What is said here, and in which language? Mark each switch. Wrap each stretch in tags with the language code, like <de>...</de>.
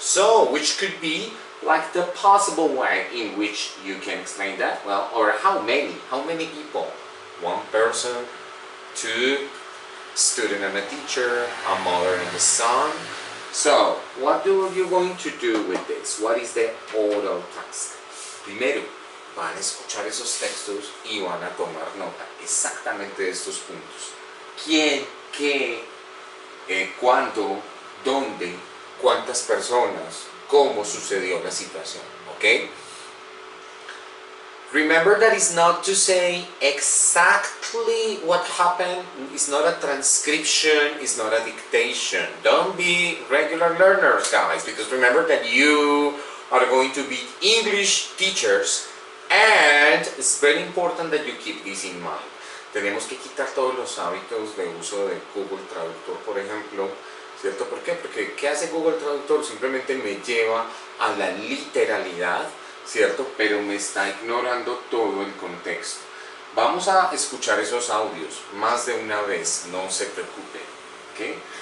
<en>So, which could be like the possible way in which you can explain that? Well, or how many? How many people? 1 person, 2, student and a teacher, a mother and a son. So, what are you going to do with this? What is the oral task?</en> <es>Primero, van a escuchar esos textos y van a tomar nota exactamente de estos puntos. ¿Quién? ¿Qué? ¿Cuándo? ¿Dónde? ¿Cuántas personas? ¿Cómo sucedió la situación? ¿Ok?</es> <en>Remember that it's not to say exactly what happened. It's not a transcription, it's not a dictation. Don't be regular learners, guys, because remember that you are going to be English teachers, and it's very important that you keep this in mind.</en> <es>Tenemos que quitar todos los hábitos de uso de Google Traductor, por ejemplo, ¿cierto? ¿Por qué? Porque ¿qué hace Google Traductor? Simplemente me lleva a la literalidad, ¿cierto? Pero me está ignorando todo el contexto. Vamos a escuchar esos audios más de una vez, no se preocupen, ¿ok?</es>